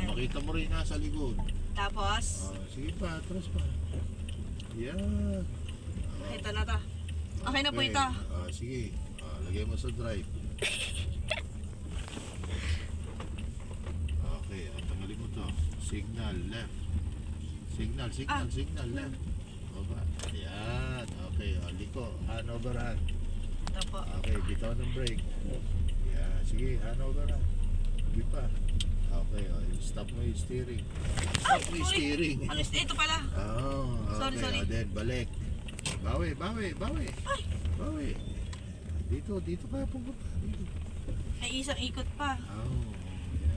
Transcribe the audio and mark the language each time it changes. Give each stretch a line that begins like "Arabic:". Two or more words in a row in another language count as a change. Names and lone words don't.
Filipino: Makita mo rin nasa likod. Tapos, Sige pa, atras pa. Yan. ito na to. Okay na po ito. Sige. Lagay mo sa drive. Okay, tanggalin mo to.
English: Signal, left. Signal, left.
Filipino: Baba. Yan. Okay, liko.
English: Hand over hand.
Filipino: Ito po. Okay, bitaw ng brake. Yan. Sige,
English: hand over hand.
Filipino: Hindi pa. Okay, stop mo yung steering. Stop mo yung steering. Alis, ito pala. Okay. Sorry. Then, balik. Bawi. Dito ka pupunta. Dito. Ay, isang ikot pa. Yan.